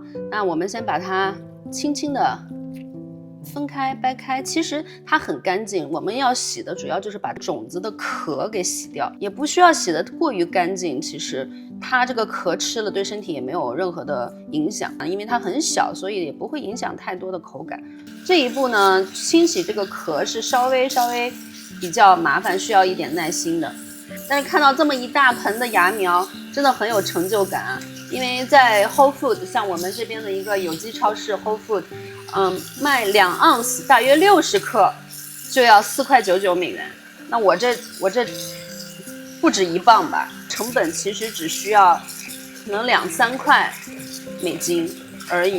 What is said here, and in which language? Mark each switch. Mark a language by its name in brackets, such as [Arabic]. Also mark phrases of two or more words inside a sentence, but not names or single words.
[Chinese] 那我們先把它輕輕的分開掰開，其實它很乾淨，我們要洗的主要就是把種子的殼給洗掉，也不需要洗得過於乾淨，其實它這個殼吃了對身體也沒有任何的影響，因為它很小，所以也不會影響太多的口感。這一步呢，清洗這個殼是稍微比較麻煩，需要一點耐心的。但是看到這麼一大盆的芽苗，真的很有成就感啊！因為在 Whole Food，像我們這邊的一個有機超市 Whole Food，賣2盎司大約60克就要4.99美元。那我這不止1磅吧，成本其實只需要可能2-3塊美金而已。